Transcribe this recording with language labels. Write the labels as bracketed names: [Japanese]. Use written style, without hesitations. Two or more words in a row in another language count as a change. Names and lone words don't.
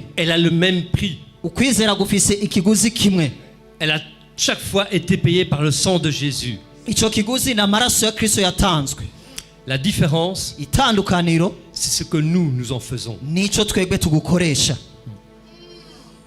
[French] Elle a le même prix. [Rundi] Ukwizera gufise ikiguzi kimwe. [French] Elle a chaque fois été payée par le sang de Jésus. [Rundi] Ico kiguzi na maraso ya Kristo yatanzwe. [French] La différence, [Rundi] Itandukaniro [French] c'est ce que nous en faisons. [Rundi] nico twebwe tugukoresha.